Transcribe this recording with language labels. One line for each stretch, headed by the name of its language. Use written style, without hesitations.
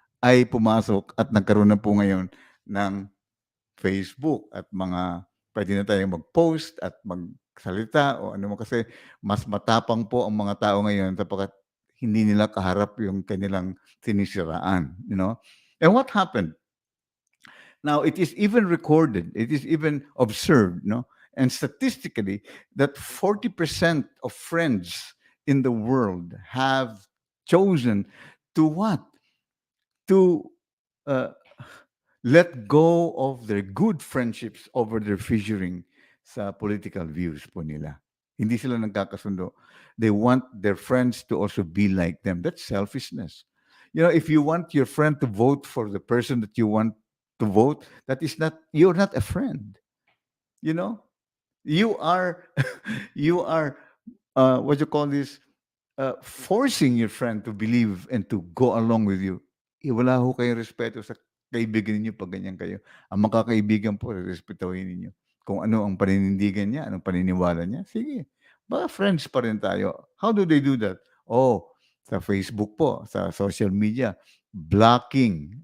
Filipino: ay pumasok at nagkaroon na po ngayon ng Facebook at mga pwede na tayong mag-post at magsalita o ano mo kasi mas matapang po ang mga tao ngayon sapagkat hindi nila kaharap yung kanilang sinisiraan,
English: you know? And what happened? Now, it is even recorded, it is even observed, no? And statistically, that 40% of friends in the world have chosen to what? To uh, let go of their good friendships over their fissuring sa political views
Filipino: po nila. Hindi sila nagkakasundo.
English: They want their friends to also be like them. That's selfishness. You know, if you want your friend to vote for the person that you want to vote, that is not, you're not a friend. You know, you are, you are, what you call this, forcing your friend to believe and to go along with you.
Filipino: Wala ho kayong respeto sa kaibigan ninyo pag ganyan kayo. Ang magkakaibigan po, respetuhin ninyo. Kung ano ang paninindigan niya, anong paniniwala niya, sige. Baka friends pa rin tayo.
English: How do they do that?
Filipino: Oh, sa Facebook po, sa social media, blocking.